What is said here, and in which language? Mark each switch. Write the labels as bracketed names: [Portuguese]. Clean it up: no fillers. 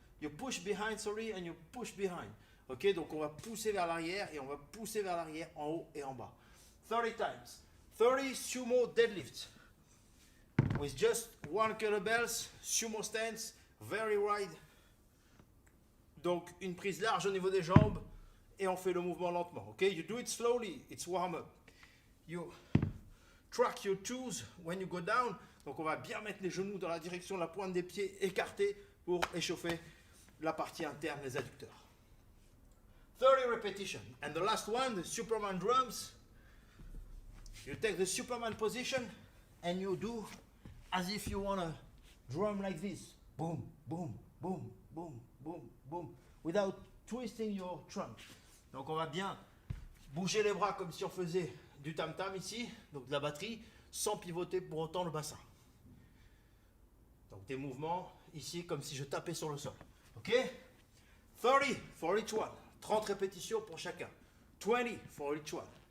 [English] You push behind, sorry, and you push behind. [French] Ok, donc on va pousser vers l'arrière et on va pousser vers l'arrière en haut et en bas. [English] 30 times. 30 sumo deadlifts. With just one kettlebells, sumo stance, very wide. [French] Donc une prise large au niveau des jambes et on fait le mouvement lentement. [English] Ok, you do it slowly, it's warm up. You track your toes when you go down. [French] Donc on va bien mettre les genoux dans la direction de la pointe des pieds écartés pour échauffer la partie interne des adducteurs. [English] 30 repetitions. And the last one, the Superman drums. You take the Superman position and you do as if you want to drum like this. Boom, boom, boom, boom, boom, boom. Without twisting your trunk. [French] Donc on va bien bouger les bras comme si on faisait du tam-tam ici, donc de la batterie, sans pivoter pour autant le bassin. Donc des mouvements ici comme si je tapais sur le sol. Ok? [English] 30 for each one. [French] 30 répétitions pour chacun. [English] 20 for each one.